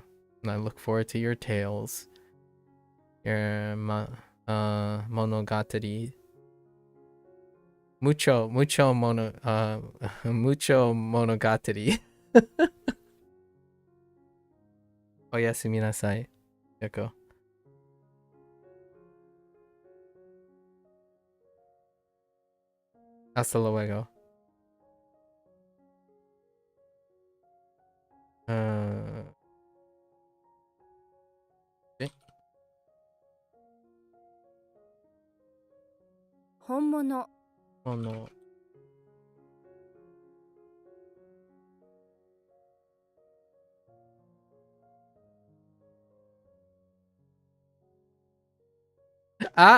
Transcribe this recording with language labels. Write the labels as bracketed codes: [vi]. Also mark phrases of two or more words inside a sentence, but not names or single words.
[en] And I look forward to your tales, your monogatari. [es] Mucho monogatari. [ja] おやすみなさい, Yoko. [es] Hasta luego. [en] Okay. [ja] 本物 [en] Oh no. Ah!